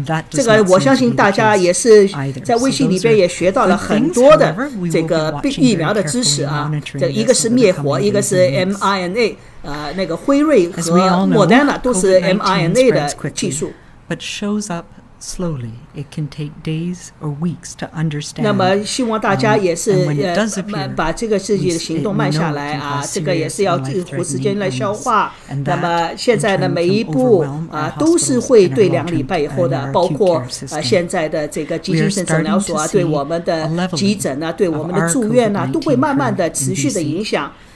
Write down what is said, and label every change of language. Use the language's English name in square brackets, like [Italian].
[Chinese] 这个我相信大家也是在微信里边也学到了很多的这个疫苗的知识啊。这一个是灭活，一个是 mRNA， 那个辉瑞和莫德纳都是 mRNA 的技术。 [English] Slowly, it can take days or weeks to understand. [Chinese] 那么希望大家也是把这个自己的行动慢下来啊，这个也是要花时间来消化。那么现在呢，每一步啊都是会对2礼拜以后的，包括现在的这个急性症诊疗所啊，对我们的急诊啊，对我们的住院啊，都会慢慢的持续的影响。